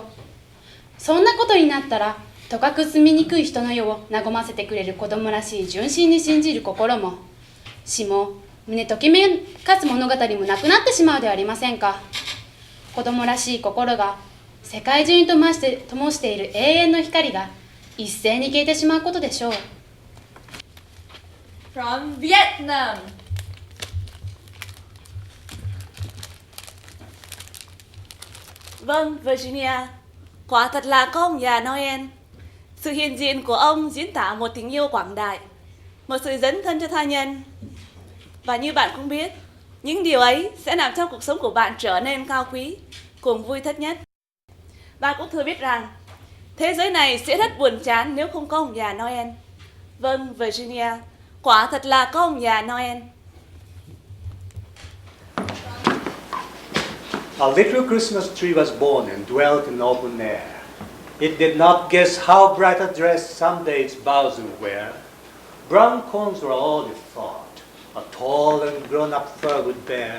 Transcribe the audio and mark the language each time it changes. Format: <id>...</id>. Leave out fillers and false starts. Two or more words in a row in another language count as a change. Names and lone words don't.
<ja>そんなことになったらとかく住みにくい人の世を和ませてくれる子供らしい純真に信じる心も死も胸ときめかす物語もなくなってしまうではありませんか。子供らしい心が世界中に灯している永遠の光が一斉に消えてしまうことでしょう。</ja> <en>From Vietnam.</en> <vi>Vâng, Virginia, quả thật là có ông già Noel. Sự hiện diện của ông diễn tả một tình yêu quảng đại, một sự dấn thân cho tha nhân. Và như bạn cũng biết, những điều ấy sẽ làm cho cuộc sống của bạn trở nên cao quý, cùng vui thích nhất. Bạn cũng thừa biết rằng, thế giới này sẽ rất buồn chán nếu không có ông già Noel. Vâng, Virginia, quả thật là có ông già Noel.</vi> <en>A little Christmas tree was born and dwelt in open air. It did not guess how bright a dress someday its boughs would wear. Brown cones were all it thought a tall and grown-up fir would bear.</en>